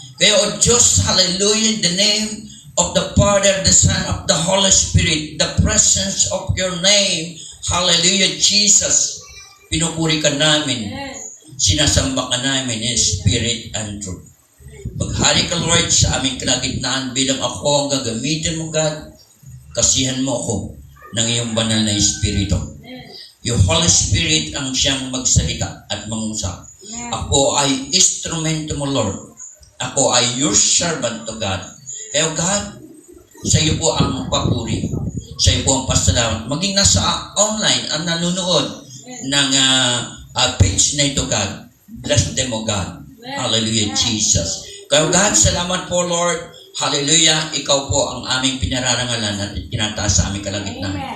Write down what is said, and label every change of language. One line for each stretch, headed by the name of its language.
Filipino: Kaya, O Diyos,
English: hallelujah, in the name of the Father, the Son, of the Holy Spirit, the presence of your name, hallelujah, Jesus,
Filipino: pinupuri ka namin, sinasamba ka namin
English: in spirit and truth.
Filipino: Paghari ka, Lord, sa aming kalagitnaan bilang ako ang gagamitin mo, God, kasihan mo ako ng iyong banal na Espiritu. Yung Holy Spirit ang siyang magsalita at mangusap. Ako ay instrumento mo, Lord. Ako ay
English: your servant to God.
Filipino: Kaya God, sa iyo po ang papuri. Sa iyo po ang pasalamat. Maging nasa online ang nanonood ng page na ito, God.
English: Bless them, O God. Hallelujah, Jesus.
Filipino: Kaya
English: God,
Filipino: salamat po,
English: Lord.
Filipino: Hallelujah, ikaw po ang aming pinararangalan at tinataas sa aming kalagitnaan.